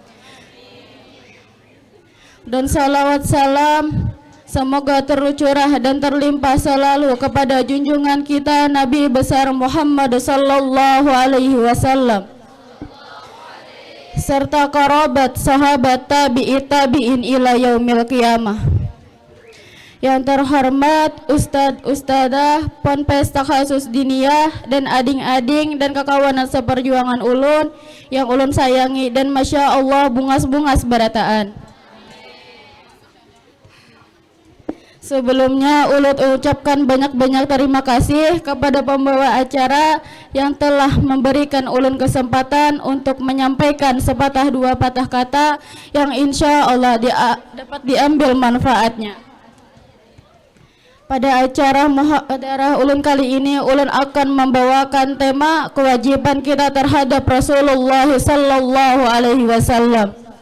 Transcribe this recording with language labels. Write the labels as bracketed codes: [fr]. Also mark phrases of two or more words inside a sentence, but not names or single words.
[id] Dan salawat salam semoga tercurah dan terlimpah selalu kepada junjungan kita Nabi besar Muhammad [ar] صلى الله عليه وسلم [id] serta kerabat, sahabat, tabi'in [ar] إلى يوم القيامة. [bjn] Yang terhormat Ustadzah Ponpes Takhasus Diniyah dan ading-ading dan kekawanan seperjuangan ulun yang ulun sayangi dan [ar] ما شاء الله [bjn] bungas-bungas barataan. [id] Sebelumnya Ulut ucapkan banyak-banyak terima kasih kepada pembawa acara yang telah memberikan Ulun kesempatan untuk menyampaikan sepatah dua patah kata yang insya Allah dapat diambil manfaatnya. Pada acara muhadarah Ulun kali ini, Ulun akan membawakan tema kewajiban kita terhadap Rasulullah [ar] صلى الله عليه وسلم.